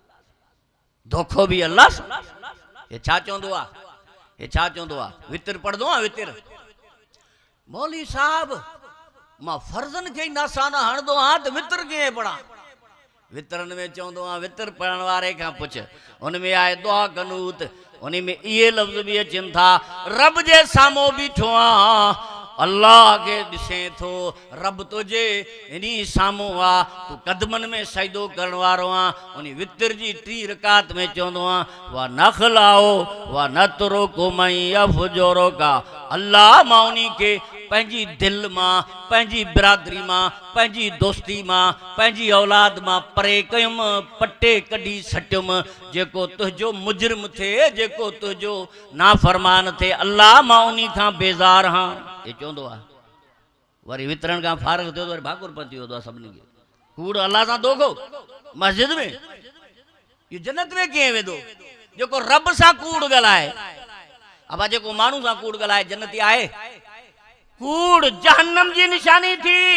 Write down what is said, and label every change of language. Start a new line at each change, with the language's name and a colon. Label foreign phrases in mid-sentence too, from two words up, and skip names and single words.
Sindhi: धोखो बि अल्लाह सां ये छा चवंदो आहे वितर पढ़ंदो आहे वितर मौली साहब मां फर्ज़न खे ई नासाना हणंदो आहियां त वितर कीअं पढ़ां वितरनि में चवंदो आहियां वितर पढ़ण वारे खां पुछ उन में आहे दुआ कनूत उन में इहे लफ़्ज़ बि अचनि था रब जे साम्हूं बीठो आहियां अल्लाह खे ॾिसे थो रब तुंहिंजे इन साम्हूं आहे तूं कदमनि में सजदो करण वारो आहे उन वितर जी 3 रकात में चवंदो आहे
Arabic: و نخلع و نترك من يفجرك
Sindhi: अल्लाह मां उन खे पंहिंजी दिलि मां पंहिंजी बिरादरी मां पंहिंजी दोस्ती मां पंहिंजी औलाद मां परे कयुमि पटे कढी सटियुमि जेको तुंहिंजो मुजरिम थिए जेको तुंहिंजो नाफ़रमान थिए अल्लाह मां उन खां बेज़ार हां ये चवंदो आहे वरी वितरण खां फारग थियो वरी भाकुर पती वियो आहे सभिनी खे कूड़ अल्लाह सां धोखो मस्जिद में इहो जन्नत में कीअं वेंदो जेको रब सां कूड़ ॻाल्हाए अबा जेको माण्हू सां कूड़ ॻाल्हाए जन्नती आहे कूड़ जहन्नम जी निशानी थी